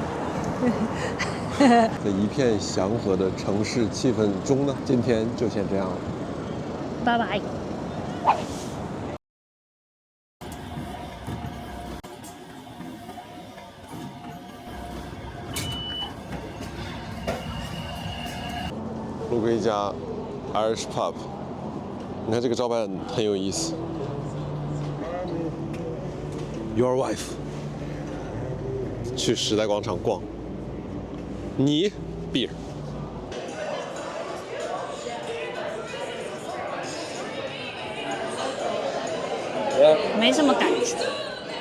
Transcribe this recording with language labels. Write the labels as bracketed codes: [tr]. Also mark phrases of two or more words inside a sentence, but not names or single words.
[zh] 在一片祥和的城市氣氛中呢，今天就先這樣了。拜拜。路過一家 Irish Pub， 你看這個招牌很有意思。 [en] Your wife [zh] 去時代廣場逛，你 beer。沒什麼感覺。